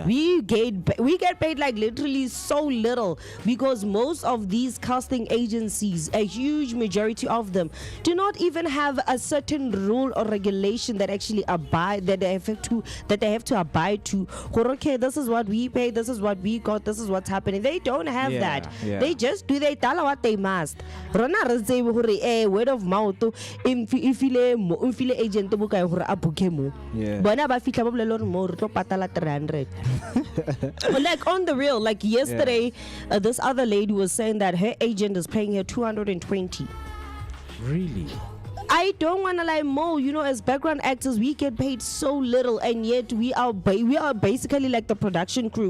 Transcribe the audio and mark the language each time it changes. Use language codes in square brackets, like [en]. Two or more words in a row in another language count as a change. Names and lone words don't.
[en] We get paid like literally so little, because most of these casting agencies, a huge majority of them, do not even have a certain rule or regulation that actually that they have to abide to. Okay, this is what we pay, this is what we got, this is what's happening. They don't have that. Yeah. They just do, they tell what they must. [st] Rona re tsebe hore [en] word of mouth [st] ifile agent bo kae hore a book mo. [en] Yeah. [st] Bona ba fitla ba bolele hore mo re tlo patala 300. [en] Like on the real, like yesterday, this other lady was saying that her agent is paying her 220. Really? I don't want to lie, Mo. You know, as background actors, we get paid so little, and yet we are basically like the production crew.